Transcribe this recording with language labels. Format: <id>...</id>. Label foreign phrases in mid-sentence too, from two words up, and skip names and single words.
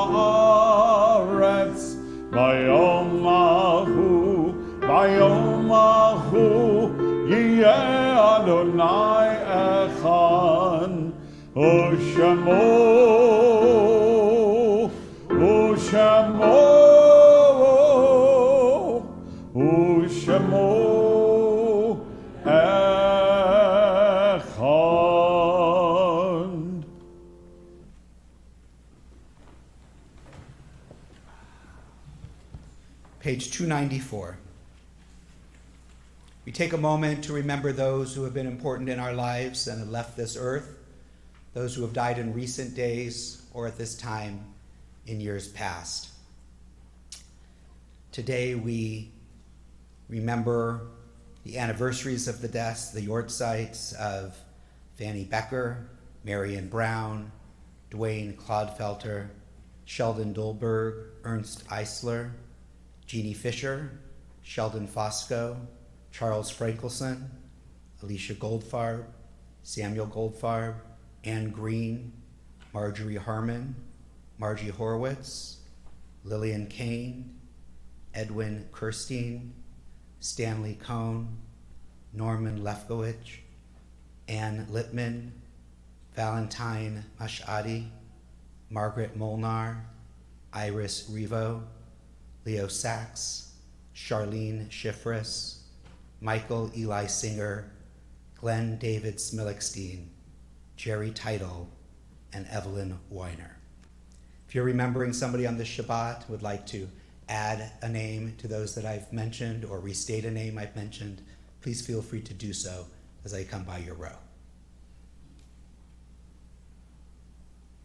<he>הארץ ביום ההוא יהיה אדוני אחד ושמו אחד.</he> <en>Page 294. We take a moment to remember those who have been important in our lives and have left this earth, those who have died in recent days or at this time in years past. Today we remember the anniversaries of the deaths, the yortzites of Fanny Becker, Marion Brown, Dwayne Clodfelter, Sheldon Dolberg, Ernst Eisler, Jeannie Fisher, Sheldon Fosco, Charles Frankelson, Alicia Goldfarb, Samuel Goldfarb, Anne Green, Marjorie Harmon, Margie Horowitz, Lillian Kane, Edwin Kirstein, Stanley Cohn, Norman Lefkowitz, Anne Littman, Valentine Mashadi, Margaret Molnar, Iris Revo, Leo Sachs, Charlene Schifris, Michael Eli Singer, Glenn David Smillickstein, Jerry Title, and Evelyn Weiner. If you're remembering somebody on this Shabbat, would like to add a name to those that I've mentioned or restate a name I've mentioned, please feel free to do so as I come by your row.</en>